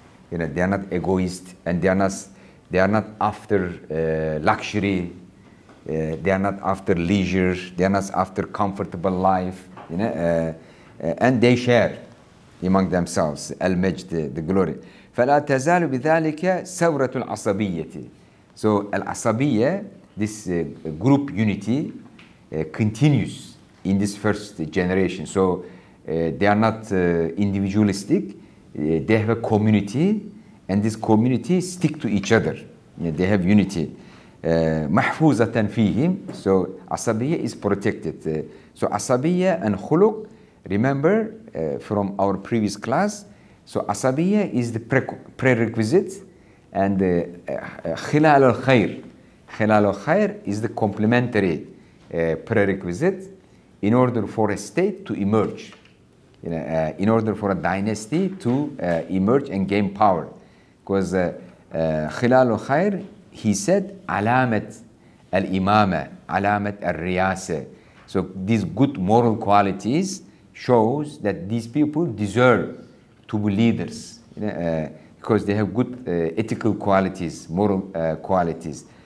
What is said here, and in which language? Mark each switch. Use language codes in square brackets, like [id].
[en] They are not egoist, and they are not after luxury. They are not after leisure. They are not after comfortable life. And they share among themselves al-majd, the glory. [ar] فلا تزال بذلك ثورة العصبية. [en] So al-asabiyya, this group unity, continues in this first generation. So they are not individualistic. They have a community, and this community stick to each other. They have unity. [ar] محفوظة فيهم. [en] So asabiyya is protected. So asabiyya and khuluq, remember from our previous class. So asabiyya is the prerequisite, and khilal al-khair. Khilal al-khair is the complementary prerequisite in order for a state to emerge, in order for a dynasty to emerge and gain power. Because khilal al-khair, he said [ar] علامة الإمامة علامة الرئاسة. [en] So these good moral qualities shows that these people deserve to be leaders, because they have good ethical qualities, moral qualities.